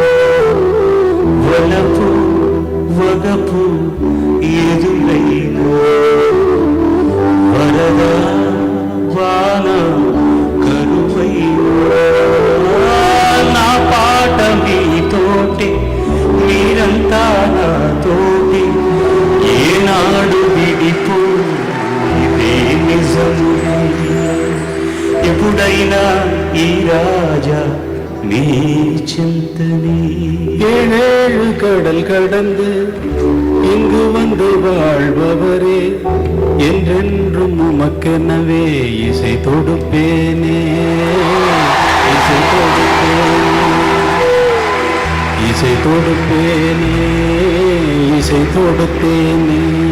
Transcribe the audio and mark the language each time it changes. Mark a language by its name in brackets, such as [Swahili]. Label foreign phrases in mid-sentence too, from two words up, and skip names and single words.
[Telugu] వలపు వగపు ఎదురైనా, వరద వాన కరువైనా, నా పాట మీతోటి మీరంతా నాతోటి ఏనాడు విడిపో ఇదే నిజము. ఎప్పుడైనా ఈ రాజా [Tamil] நீ சிந்தனே. ஏழேழு கடல் கடந்து இங்கு வந்து வாழ்பவரே, என்றென்றும் உமக்கெனவே இசை தொடுப்பேனே, இசை தொடுப்பேனே, இசை தொடுப்பேனே, இசை தொடுப்பேனே.